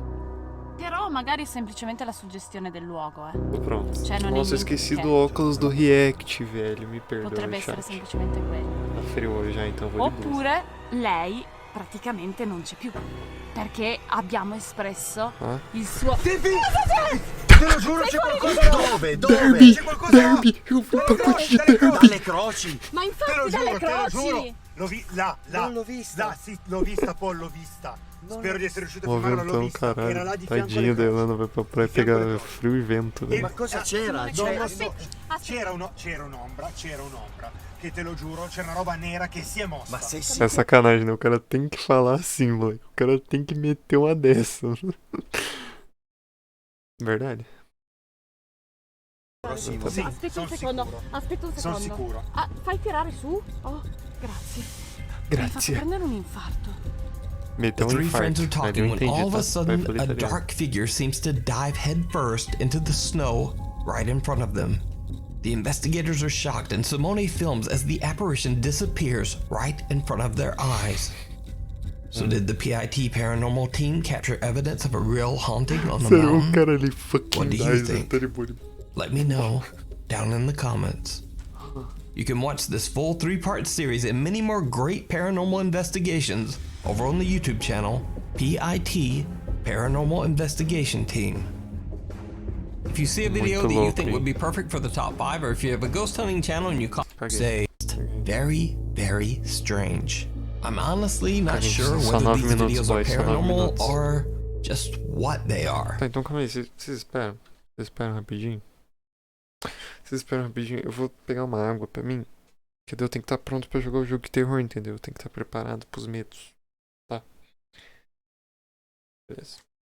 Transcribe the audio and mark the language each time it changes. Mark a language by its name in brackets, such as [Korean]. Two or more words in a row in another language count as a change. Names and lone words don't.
[Italian] Però magari è semplicemente la suggestione del luogo, [Portuguese] Tô pronto. [Italian] Cioè, non è [Portuguese] Nossa, eu [Italian] niente [Portuguese] esqueci [Italian] che- [Portuguese] do óculos do React, velho. Me perdoa, [Italian] Potrebbe essere [Portuguese] chat. [Italian] semplicemente quello. [Portuguese] Tá frio já, então vou de blusa. [Italian] Oppure lei praticamente non c'è più. Perché abbiamo espresso Ah? il suo... te lo giuro c'è qualcosa. Dove? Derby, C'è qualcosa. Derby, io ho un pacote di Derby. Dalle croci. Ma Te infatti lo dalle giuro, te lo giuro. croci! Là. Non l'ho vista. Là, sì, l'ho vista, Paul, l'ho vista. Spero di essere riuscito a [Portuguese] Mó [Italian] filmarla, l'ho [Portuguese] ventão, [Italian] vista. Era là [Portuguese] caralho. [Italian] di fianco alle [Portuguese] Tadinho dela, [Italian] croci. [Portuguese] não vai pra praia [Italian] Di fianco alle [Portuguese] pegar [Italian] croci. [Portuguese] frio e vento, velho. [Italian] Ma cosa c'era? No, Cioè, non so. Aspetta. C'era un'ombra, che te lo giuro, c'era una roba nera che si è mossa. ma sei [Portuguese] É [Italian] sicuro? [Portuguese] sacanagem, né? O cara tem que falar assim, moleque. O cara tem que meter uma dessa. Verdade. [Italian] Sì, Aspetta un son secondo, sicuro. aspetta un Son secondo. sicuro. Ah, fai tirare su? Oh, grazie. Mi hai fatto Grazie. prendere un infarto. [English] The [Portuguese] Meteu um [English] three friends are [Portuguese] infarto. Mas [English] talking [Portuguese] eu [English] when [Portuguese] entendi, [English] all of [Portuguese] tá? [English] a sudden [Portuguese] Vai [English] a [Portuguese] pelo italiano. [English] dark figure seems to dive headfirst into the snow right in front of them. The investigators are shocked and Simone films as the apparition disappears right in front of their eyes. So did the PIT paranormal team capture evidence of a real haunting on the [Portuguese] Sério, o [English] mountain? [Portuguese] cara ali fucking [English] What do you dies, think? [Portuguese] tá de boa. [English] Let me know down in the comments. You can watch this full 3-part series and many more great paranormal investigations over on the YouTube channel PIT Paranormal Investigation Team. If you see a video [Portuguese] Muito [English] that you [Portuguese] louco, [English] think [Portuguese] hein? [English] would be perfect for the top 5, or if you have a ghost hunting channel and you [Portuguese] Paguei. [English] say very, very strange. I'm honestly not [Portuguese] Paguei. [English] sure [Portuguese] Só [English] whether [Portuguese] 9 [English] these [Portuguese] minutos, [English] videos are boys, [Portuguese] só 9 [English] paranormal [Portuguese] minutos. [English] or just what they are. [Portuguese] Tá, então calma aí, vocês esperam. Vocês esperam rapidinho. Vocês esperam rapidinho. Eu vou pegar uma água pra mim. Que daí eu tenho que estar pronto pra jogar o jogo de terror, entendeu? Eu tenho que estar preparado pros medos. Tá? Beleza.